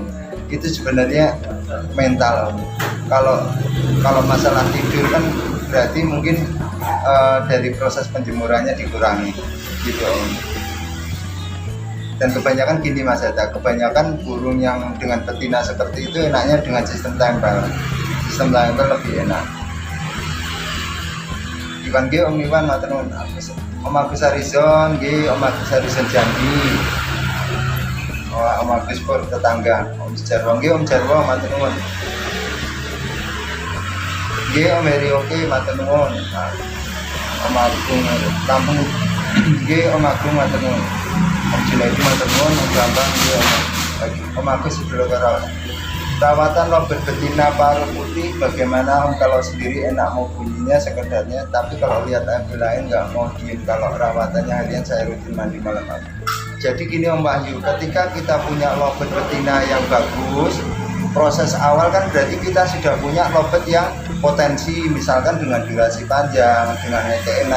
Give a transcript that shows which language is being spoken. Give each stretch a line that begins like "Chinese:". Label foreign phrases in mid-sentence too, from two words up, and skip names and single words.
Indonesian: Itu sebenarnya mental Om. Kalau masalah tidur kan berarti mungkin dari proses penjemurannya dikurangi gitu Om. Dan kebanyakan gini Mas Hatta, kebanyakan burung yang dengan betina seperti itu enaknya dengan sistem tempel. Sistem tempel lebih enak. Iwan G, Om Iwan
Javanese: matur nuwun.
Indonesian: Om Agus Harizon G, Om Agus Harizon Jambi. Om Agus Pur tetangga. Om Jarwo G, Om Jarwo
Javanese: matur nuwun.
Indonesian: G, Om Heri oke
Javanese: matur nuwun.
Indonesian: Om Agung Lampung G, Om Agung
Javanese: matur nuwun.
Indonesian: Om Junaidi
Javanese: matur nuwun,
Indonesian: Om Bambang G, Om Agus Sidro Karo. Perawatan lovebird betina paruh putih bagaimana Om? Kalau sendiri enak mau bunyinya sekedarnya, tapi kalau lihat ambil lain nggak mau diem. Kalau rawatannya harian saya rutin mandi malam. Jadi gini Om Wahyu, ketika kita punya lovebird betina yang bagus, proses awal kan berarti kita sudah punya lovebird yang potensi, misalkan dengan durasi panjang, dengan HT enak.